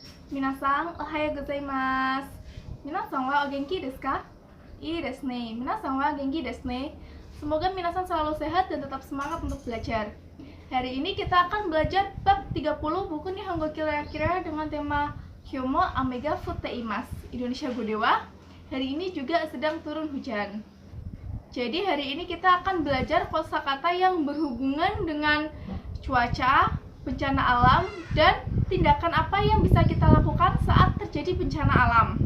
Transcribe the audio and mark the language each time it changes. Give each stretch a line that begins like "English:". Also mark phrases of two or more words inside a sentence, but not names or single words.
Japanese: 皆さん、おはようございます。皆さんはお元気ですか? いいですね. 皆さんは元気ですね.
Indonesian: Semoga minasan selalu sehat dan tetap semangat untuk belajar. Hari ini kita akan belajar bab 30 buku Nihongo Kira-Kira dengan tema
Japanese: 今日も雨が降っています. インドネシア語では.
Indonesian: Hari ini juga sedang turun hujan. Jadi hari ini kita akan belajar kosakata yang berhubungan dengan cuaca, bencana alam, dan tindakan apa yang bisa kita lakukan saat terjadi bencana alam.